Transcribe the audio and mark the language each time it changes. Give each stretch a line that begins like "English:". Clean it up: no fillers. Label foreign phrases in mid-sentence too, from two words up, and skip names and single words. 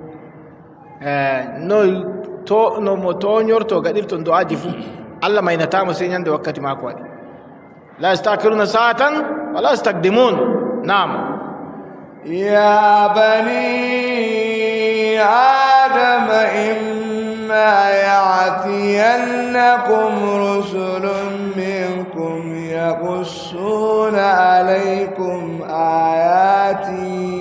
Fula: no mo toñorto gaɗirton do'aji fuu Allah maynatamo sey ñande wakkati mako waɗi
Arabic: لا يستأخرون ساعة ولا يستقدمون
Fula: نعم
Arabic: يا بني آدم إما يأتينكم رسل منكم يقصون عليكم آياتي